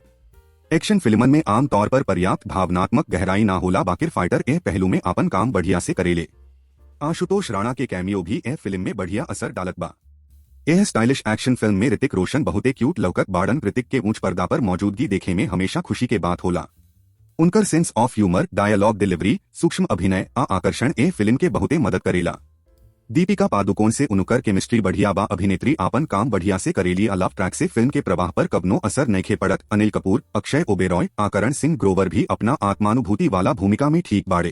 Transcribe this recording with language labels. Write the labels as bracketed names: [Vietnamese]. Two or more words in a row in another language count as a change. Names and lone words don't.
[Bhojpuri] एक्शन फिल्मन में आम तौर पर पर्याप्त भावनात्मक गहराई ना होला, बाकिर फाइटर ए पहलू में अपन काम बढ़िया से करेले। आशुतोष राणा के कैमियो भी ए फिल्म में बढ़िया असर डालत बा। यह स्टाइलिश एक्शन फिल्म में ऋतिक रोशन बहुते क्यूट लौकत बाड़न। ऋतिक के ऊंच पर्दा पर मौजूदगी देखे में हमेशा खुशी के बात होला। उनकर [English] sense of humour, dialogue delivery, [Bhojpuri] सूक्ष्म अभिनय आ आकर्षण ए फिल्म के बहुते मदद करेला। दीपिका पादुकोण से उनकर केमिस्ट्री बढ़िया बा। अभिनेत्री आपन काम बढ़िया से करेली। आ [English] love track [Bhojpuri] से फिल्म के प्रवाह पर कवनो असर नइखे पड़त। अनिल कपूर, अक्षय ओबेरॉय आ करण सिंह ग्रोवर भी अपना आत्मानुभूति वाला भूमिका में ठीक बाड़े।